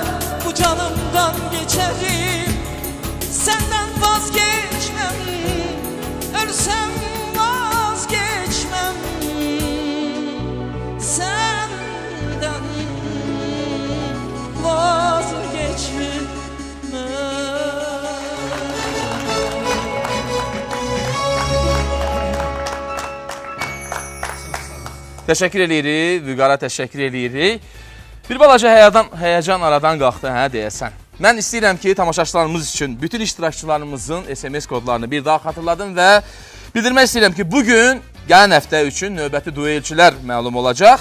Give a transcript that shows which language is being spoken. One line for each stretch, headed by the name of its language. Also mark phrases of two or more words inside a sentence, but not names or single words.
Turkish: Bu canımdan geçerim, senden vazgeçmem. Ölsem vazgeçmem, senden vazgeçmem.
Azerbaijani: Təşəkkür eləyirik, Vüqara təşəkkür eləyirik. Bir balaca həyəcan aradan qalxdı, hə deyəsən. Mən istəyirəm ki, tamaşaçılarımız üçün bütün iştirakçılarımızın SMS kodlarını bir daha xatırladım və bildirmək istəyirəm ki, bugün gələn həftə üçün növbəti duelçilər məlum olacaq.